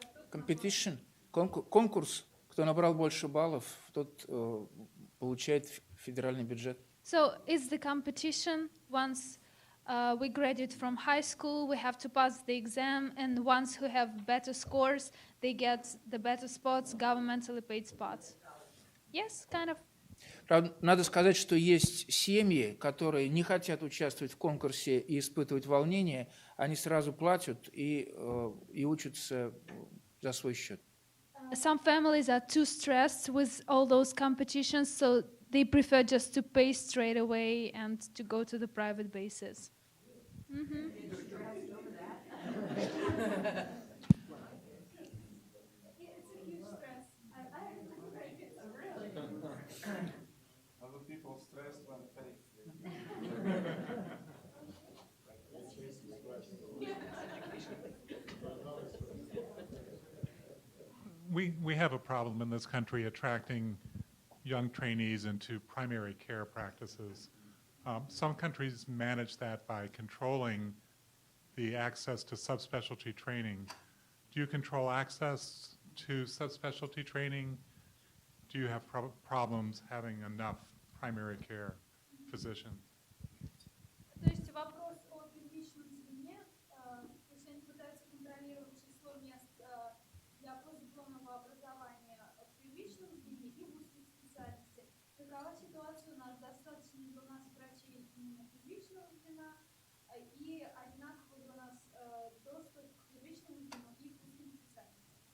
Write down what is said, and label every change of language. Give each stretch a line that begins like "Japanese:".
Russian: Competition, конкурс, кто набрал больше баллов, тот получает федеральный бюджет.
English: So it's the competition. Once we graduate from high school, we have to pass the exam, and ones who have better scores, they get the better spots, governmentally paid spots. Yes, kind of.
Russian: Правда, надо сказать, что есть семьи, которые не хотят участвовать в конкурсе и испытывать волнение, они сразу платят и учатся за свой счет.
English: Some families are too stressed with all those competitions, so they prefer just to pay straight away and to go to the private bases. Mm-hmm. Other people stressed when pay. We have a problem in this country attracting young trainees into primary care practices. Some countries manage that by controlling the access to subspecialty training. Do you control access to subspecialty training? Do you have problems having enough primary care physicians?
Russian: То есть вопрос о первичном звене. То есть они пытаются контролировать число мест для постдипломного образования в первичном звене и в узких специальностях. Какова ситуация у нас? Достаточно ли у нас врачей именно первичного звена и одинаковый ли у нас доступ к первичному звену и к узким специальностям?